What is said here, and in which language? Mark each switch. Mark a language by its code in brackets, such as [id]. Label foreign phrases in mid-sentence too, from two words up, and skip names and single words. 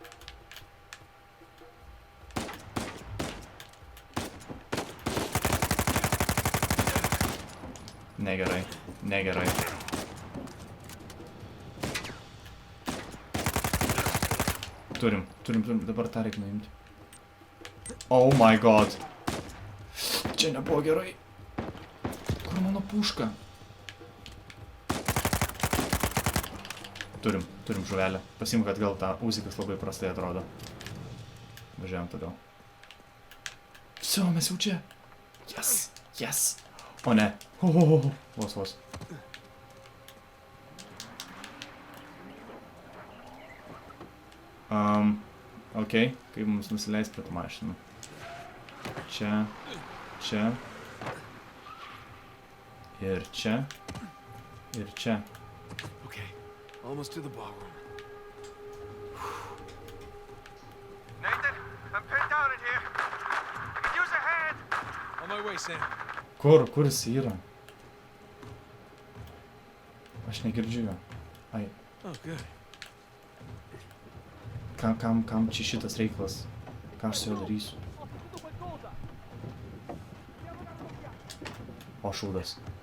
[lt] Negerai. Turim, dabar tą reikia nuimti. [en] Oh my god. [lt] Čia nebuvo gerai. Kur mano puška? Turim žuvelę. Pasimk atgal, tą uzikas labai prastai atrodo. Važiuojam toliau. Vsio, mes jau čia. Yes. O ne. Vos. Ok, kaip mums nusileis prie tų mašinų. Čia. Ir čia. [en] Okay, almost to the ballroom. Nathan, I'm pinned down in here. Could use a hand. On my way, Sam. [lt] Kur jis yra? Aš negirdžiu jo. Ai. [en] Oh, good. [lt] Kam čia šitas reikalas? Ką aš su juo darysiu? O, šūdas.